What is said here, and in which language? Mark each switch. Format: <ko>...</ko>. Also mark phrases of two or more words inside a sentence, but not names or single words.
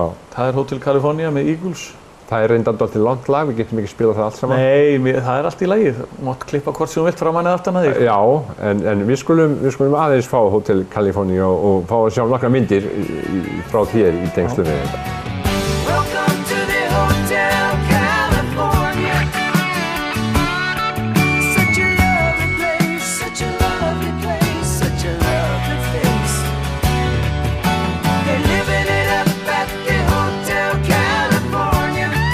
<is>Það er Hotel California með Eagles. Það er reyndar dálítið langt lag, við getum ekki spilað það allt saman. Nei, það er allt í lagi. Þú mátt klippa hvort sem þú vilt framan eða aftan að þig. Já, en við skulum aðeins fá Hotel California og fá að sjá nokkra myndir frá þér í tengslu við þetta.</is> <en>Welcome to the Hotel California. Such a lovely place, such a lovely place, such a lovely face. They're living it up at the Hotel California.</en>